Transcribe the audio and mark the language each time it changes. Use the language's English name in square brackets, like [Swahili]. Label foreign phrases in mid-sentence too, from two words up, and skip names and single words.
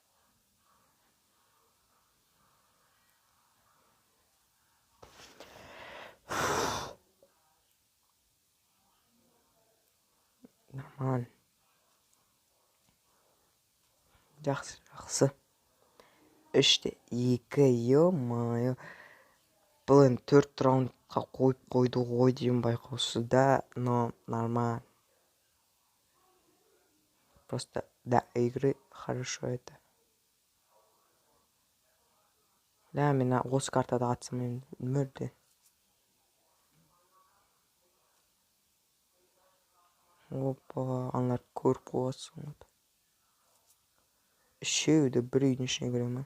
[Russian] Нормально. [Kazakh] Жақсы. 3-2, ё-моё. Бұл енді 4 раундқа қойды ғой деймін байқаусызда, [Russian] но нормально. Просто до игры хорошо это. [Kazakh] Да, мен осы картада атсам енді мүлде. Опа, аналар көріп қойғансың. Үшеуі де бір үйдің ішіне кіре ма?